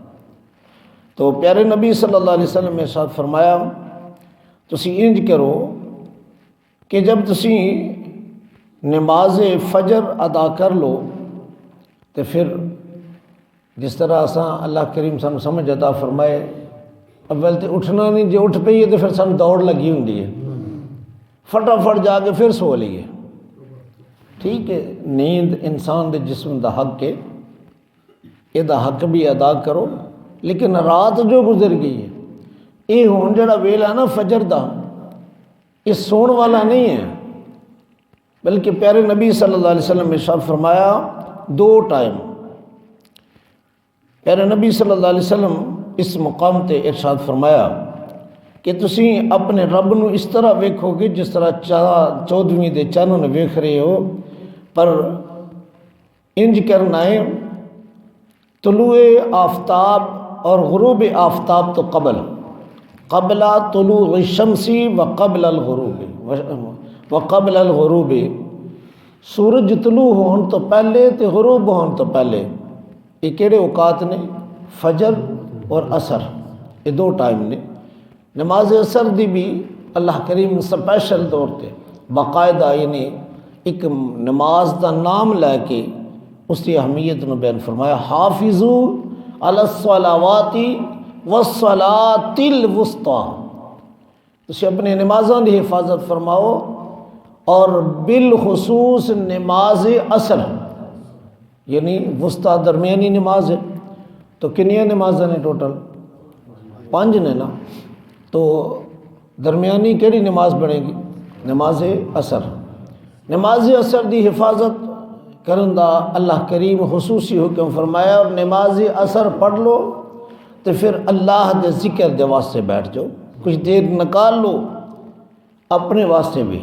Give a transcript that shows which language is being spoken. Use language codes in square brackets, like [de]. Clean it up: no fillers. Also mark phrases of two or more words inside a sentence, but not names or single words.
[pa] تو پیارے نبی [ar] صلی اللہ علیہ وسلم [pa] نے ارشاد فرمایا تسی انج کرو کہ جب تسی نماز فجر ادا کر لو تو پھر جس طرح اساں اللہ کریم سانو سمجھ عطا فرمائے، اول تے اٹھنا نہیں، جے اٹھ پئیے تو پھر سانو دوڑ لگی ہوندی ہے، فٹافٹ جا کے پھر سو لیے۔ ٹھیک ہے، نیند انسان دے جسم دا حق ہے، یہ دا حق بھی ادا کرو، لیکن رات جو گزر گئی ہے یہ ہون جڑا ویلا نا فجر دا، یہ سون والا نہیں ہے، بلکہ پیارے نبی [ar] صلی اللہ علیہ وسلم [pa] نے ارشاد فرمایا دو ٹائم۔ پیارے نبی [ar] صلی اللہ علیہ وسلم [pa] اس مقام تے ارشاد فرمایا کہ تسی اپنے رب نو اس طرح ویکھو گے جس طرح 14ویں دے چانن ویکھ رہے ہو، پر انج کرنا ہے طلوع آفتاب اور غروب آفتاب تو [ar] قبل طلوع الشمس وقبل الغروب وقبل الغروب، [pa] سورج طلوع ہون تو پہلے تے غروب ہون تو پہلے۔ یہ کیڑے اوقات نے؟ فجر اور عصر، یہ دو ٹائم نے۔ نماز عصر دی بھی اللہ کریم سپیشل طور تے باقاعدہ یعنی ایک نماز دا نام لے کے اس کی اہمیت نو بیان فرمایا، [ar] حافظو علی الصلاوات والصلاۃ الوسطی، [pa] تسی اپنے نمازاں دی حفاظت فرماؤ اور بالخصوص نماز عصر یعنی وسطی درمیانی نماز ہے۔ تو کنیاں نمازاں نے ٹوٹل؟ 5 نے نا، تو درمیانی کیڑی نماز بنے گی؟ نماز عصر۔ نماز عصر دی حفاظت کرن دا اللہ کریم خصوصی حکم فرمایا، اور نماز عصر پڑھ لو تو پھر اللہ دے ذکر دے واسطے بیٹھ جاؤ، کچھ دیر نکال لو اپنے واسطے بھی۔